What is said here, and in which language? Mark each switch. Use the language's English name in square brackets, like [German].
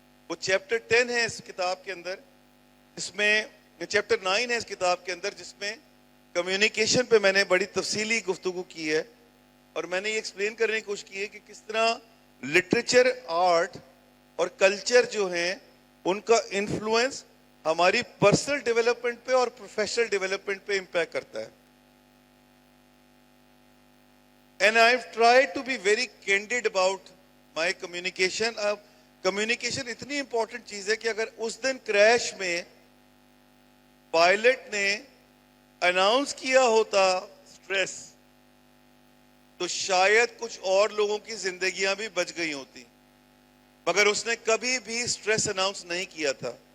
[Urdu] وہ چیپٹر 10 ہے اس کتاب کے اندر, اس میں چیپٹر 9 ہے اس کتاب کے اندر جس میں کمیونیکیشن پہ میں نے بڑی تفصیلی گفتگو کی ہے. اور میں نے یہ ایکسپلین کرنے کی کوشش کی ہے کہ کس طرح لٹریچر, آرٹ اور کلچر جو ہیں ان کا انفلوئنس ہماری پرسنل ڈیولپمنٹ پہ اور پروفیشنل ڈیولپمنٹ پہ امپیکٹ کرتا ہے. [English] And I've tried to be very candid about my communication. [Urdu] Communication اتنی امپورٹنٹ چیز ہے کہ اگر اس دن کریش میں پائلٹ نے اناؤنس کیا ہوتا اسٹریس تو شاید کچھ اور لوگوں کی زندگیاں بھی بچ گئی ہوتی, مگر اس نے کبھی بھی اسٹریس اناؤنس نہیں کیا تھا.